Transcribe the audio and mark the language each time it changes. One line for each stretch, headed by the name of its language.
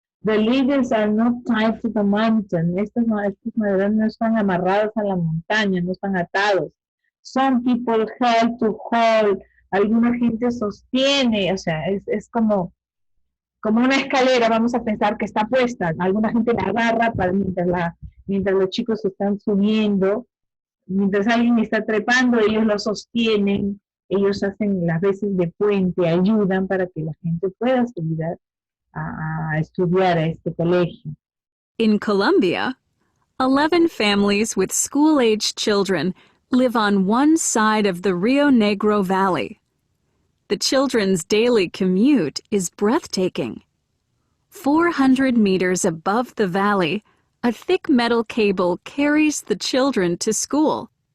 English: The leaders are not tied to the mountain.
Spanish: Estos maderos no están amarrados a la montaña, no están atados.
English: Some people help to hold.
Spanish: Alguna gente sostiene, o sea, es como una escalera, vamos a pensar que está puesta. Alguna gente la agarra mientras los chicos están subiendo. Mientras alguien está trepando, ellos lo sostienen. Ellos hacen las veces de puente, ayudan para que la gente pueda subir a estudiar a este colegio.
English: In Colombia, 11 families with school-aged children live on one side of the Rio Negro Valley. The children's daily commute is breathtaking. 400 meters above the valley, a thick metal cable carries the children to school.